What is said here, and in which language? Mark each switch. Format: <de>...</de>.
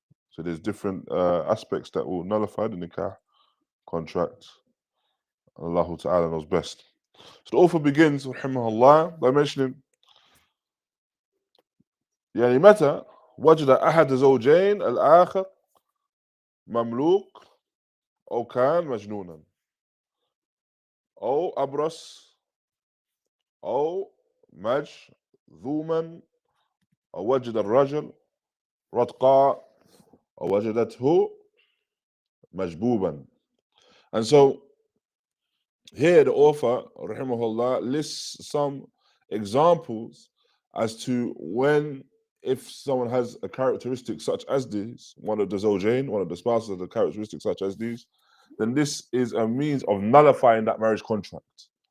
<en>So there's different aspects that will nullify the nikah contract. Allah Ta'ala knows best. So the author begins,</en> <ar>raḥimahullāh,</ar> <en>by mentioning</en> <ar>متى وجد أحد الزوجين الآخر مملوك أو كان مجنونا أو أبرص أو مجذوما أو وجد الرجل رتقا أو وجدته مجبوبا.</ar> <en>And so here the author raḥimahullah lists some examples as to if someone has a characteristic such as this, one of the zawjain, one of the spouses has a characteristic such as these, then this is a means of nullifying that marriage contract.</en>